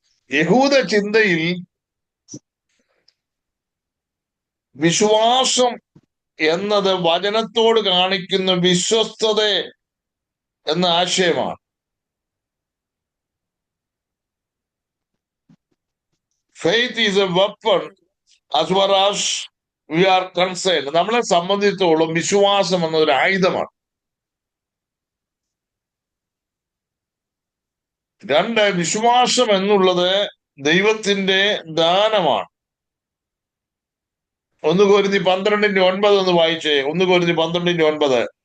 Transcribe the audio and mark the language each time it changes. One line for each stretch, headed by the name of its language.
Malayalam: യഹൂദ ചിന്തയിൽ വിശ്വാസം എന്നത് വചനത്തോട് കാണിക്കുന്ന വിശ്വസ്തത എന്ന ആശയമാണ്.
English: Faith is a weapon as far as we are concerned.
Malayalam: നമ്മളെ സംബന്ധിച്ചിടത്തോളം വിശ്വാസം എന്നൊരു ആയുധമാണ്. രണ്ട്, വിശ്വാസം എന്നുള്ളത് ദൈവത്തിന്റെ ദാനമാണ്. 1 കൊരിന്ത്യർ 12:9 ഒന്ന് വായിച്ചേ. 1 കൊരിന്ത്യർ 12:9.